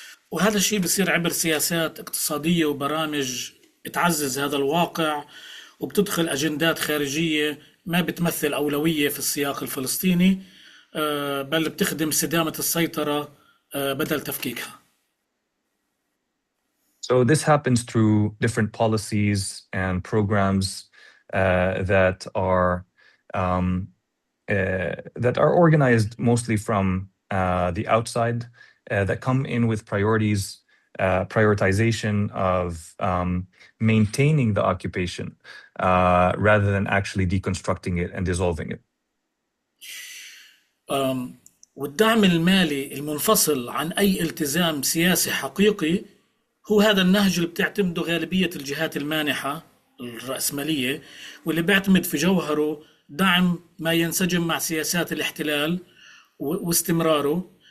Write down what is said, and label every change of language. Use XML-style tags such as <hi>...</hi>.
<ar>وهذا الشيء بيصير عبر سياسات اقتصادية وبرامج تعزز هذا الواقع وبتدخل أجندات خارجية ما بتمثل أولوية في السياق الفلسطيني، بل بتخدم استدامة السيطرة بدل تفكيكها.</ar> <en>So this happens through different policies and programs um, that are organized mostly from the outside, that come in with prioritization of maintaining the occupation rather than actually deconstructing it and dissolving it.</en> <ar>والدعم المالي المنفصل عن أي التزام سياسي حقيقي هو هذا النهج اللي بتعتمده غالبية الجهات المانحة الرأسمالية، واللي بيعتمد في جوهره دعم ما ينسجم مع سياسات الاحتلال واستمراره.</ar>